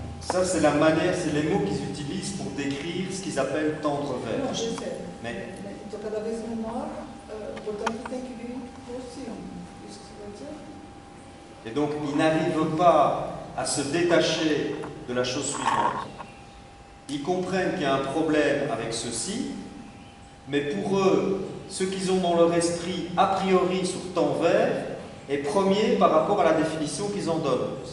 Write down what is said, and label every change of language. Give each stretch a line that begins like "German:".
French: Ça, c'est la manière, c'est les mots qu'ils utilisent pour décrire ce qu'ils appellent tendre vers. Non, je sais. Mais
Portuguese: então, cada vez menor, portanto, tem que vir por cima. Isso que você vai dizer?
French: Et donc, ils n'arrivent pas à se détacher de la chose suivante. Ils comprennent qu'il y a un problème avec ceci, mais pour eux, ce qu'ils ont dans leur esprit, a priori, sur temps vert, est premier par rapport à la définition qu'ils en donnent.